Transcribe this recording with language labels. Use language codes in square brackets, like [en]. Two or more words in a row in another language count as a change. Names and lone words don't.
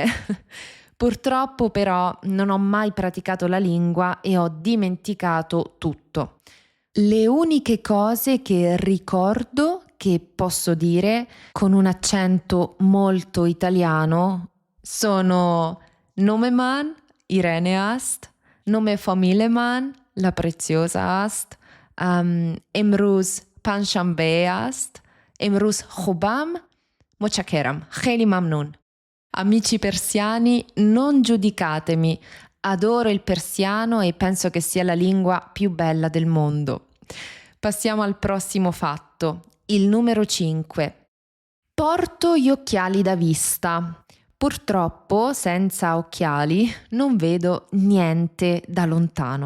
[it] Purtroppo però non ho mai praticato la lingua e ho dimenticato tutto. Le uniche cose che ricordo, che posso dire con un accento molto italiano, sono [fa] نام من، Irene است، نام فامیلی من، la preziosa است, امروز پنجشنبه است، امروز خوبم، متشکرم، خیلی ممنون. [it] Amici persiani, non giudicatemi, adoro il persiano e penso che sia la lingua più bella del mondo. Passiamo al prossimo fatto, il numero 5. Porto gli occhiali da vista. Purtroppo, senza occhiali, non vedo niente da lontano.